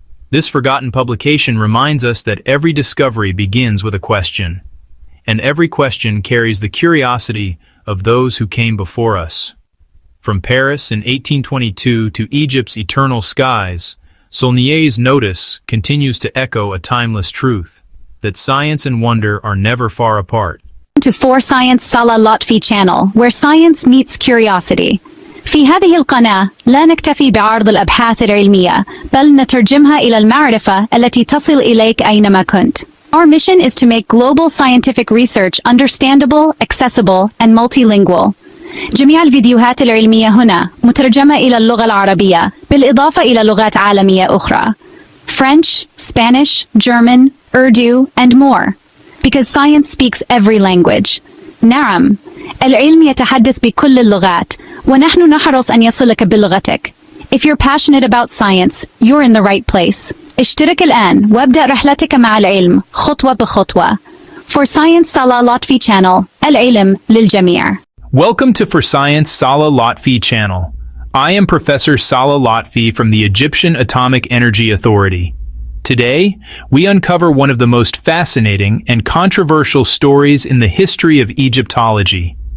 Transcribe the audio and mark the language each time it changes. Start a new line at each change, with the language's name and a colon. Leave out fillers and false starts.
English: This forgotten publication reminds us that every discovery begins with a question, and every question carries the curiosity of those who came before us. From Paris in 1822 to Egypt's eternal skies, Saulnier's notice continues to echo a timeless truth, that science and wonder are never far apart. To For Science Salah Lotfy channel, where science meets curiosity.
Arabic: في هذه القناة لا نكتفي بعرض الأبحاث العلمية، بل نترجمها إلى المعرفة التي تصل إليك أينما كنت.
English: Our mission is to make global scientific research understandable, accessible, and multilingual.
Arabic: جميع الفيديوهات العلمية هنا مترجمة إلى اللغة العربية، بالإضافة إلى لغات عالمية أخرى.
English: French, Spanish, German, Urdu, and more. Because science speaks every language.
Arabic: نعم، العلم يتحدث بكل اللغات، ونحن نحرص أن يصلك بلغتك.
English: If you're passionate about science, you're in the right place.
Arabic: اشترك الآن وابدأ رحلتك مع العلم خطوة بخطوة.
English: For Science Salah Lotfy channel,
Arabic: العلم للجميع.
English: Welcome to For Science Salah Lotfy channel. I am Professor Salah Lotfy from the Egyptian Atomic Energy Authority. Today, we uncover one of the most fascinating and controversial stories in the history of Egyptology.